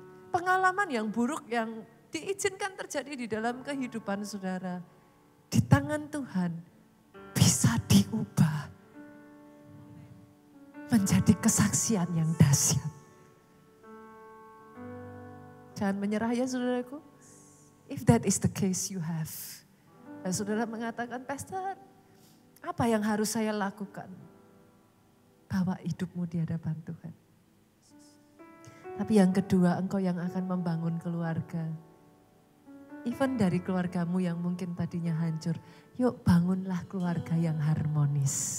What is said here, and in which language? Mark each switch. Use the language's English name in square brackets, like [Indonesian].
[Indonesian] Pengalaman yang buruk yang diizinkan terjadi di dalam kehidupan saudara, di tangan Tuhan bisa diubah menjadi kesaksian yang dahsyat. Jangan menyerah ya saudaraku. [English] If that is the case you have. [Indonesian] Dan saudara mengatakan, Pastor, apa yang harus saya lakukan? Bawa hidupmu di hadapan Tuhan. Tapi yang kedua, engkau yang akan membangun keluarga. Even dari keluargamu yang mungkin tadinya hancur. Yuk bangunlah keluarga yang harmonis.